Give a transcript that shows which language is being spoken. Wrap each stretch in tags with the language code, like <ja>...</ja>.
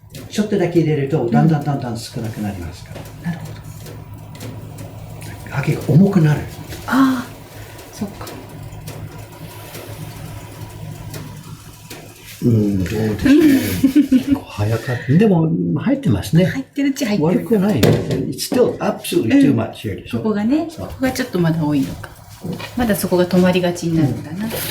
<ja>ちょっとだけ入れると、だんだん少なくなりますから。なるほど。ハケが重くなる。ああ、そっか。どうですかね。結構早かった。でも、入ってますね。入ってるっちゃ入ってる。悪くない。</ja> <en>It's still absolutely too much here でしょ。</en> <ja>ここがね、ここがちょっとまだ多いのか。まだそこが止まりがちになるんだな。</ja>